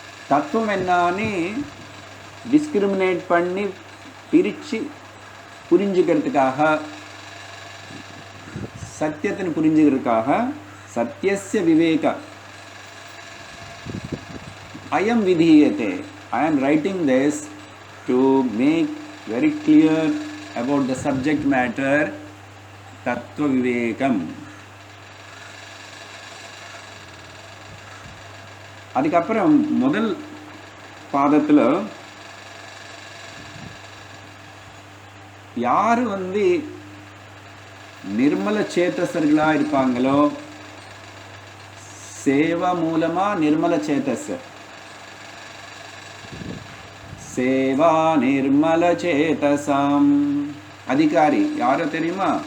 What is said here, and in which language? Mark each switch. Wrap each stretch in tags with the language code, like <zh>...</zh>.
<ta>தத்துவம் என்னன்னு டிஸ்கிரிமினேட் பண்ணி பிரித்து புரிஞ்சுக்கிறதுக்காக, சத்தியத்தை புரிஞ்சுக்கிறதுக்காக</ta> <sa>சத்தியஸ்ய விவேக ஐயம் விதீயதே.</sa> <en>I am writing this to make very clear about the subject matter tattva vivekam.</en> <ta>அதுக்கப்புறம் முதல் பாதத்தில் யார் நிர்மல சேத்தசர்களாக இருப்பாங்களோ, சேவா மூலமாக நிர்மல சேத்தஸ், சேவா நிர்மல சேதசாம் அதிகாரி யாரோ தெரியுமா?</ta>